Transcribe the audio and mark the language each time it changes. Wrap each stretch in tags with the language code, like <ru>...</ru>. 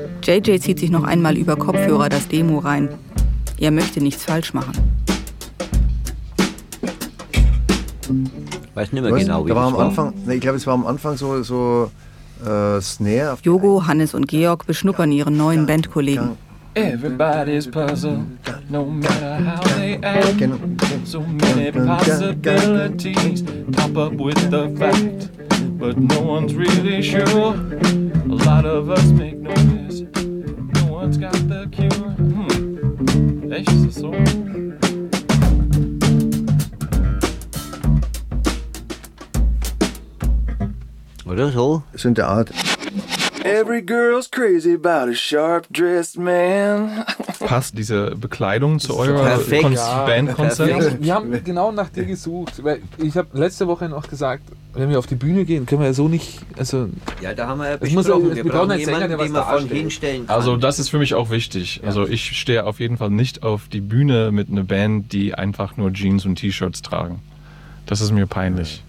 <de>JJ zieht sich noch einmal über Kopfhörer das Demo rein. Er möchte nichts falsch machen. Weiß nicht mehr genau, wie da war am Anfang, ich glaube, es war am Anfang so Snare. Jogo, Hannes und Georg beschnuppern ihren neuen Bandkollegen.</de> <en>Everybody's puzzle, no matter how they act. So many possibilities, pop up with the fact. But no one's really sure, a lot of us make noise. No one's got the cure.</en> <de>Echt, ist das so? Oder so? So in der Art.</de> <en>Every girl's crazy about a sharp-dressed man.</en> <de>Passt diese Bekleidung zu eurer Bandkonzert? Wir haben genau nach dir gesucht. Weil ich habe letzte Woche noch gesagt, wenn wir auf die Bühne gehen, können wir ja so nicht... Also ja, da haben wir ja besprochen. Wir brauchen jemanden, Sänger, den man vorhin hinstellen kann. Also das ist für mich auch wichtig. Also ich stehe auf jeden Fall nicht auf die Bühne mit einer Band, die einfach nur Jeans und T-Shirts tragen. Das ist mir peinlich.</de>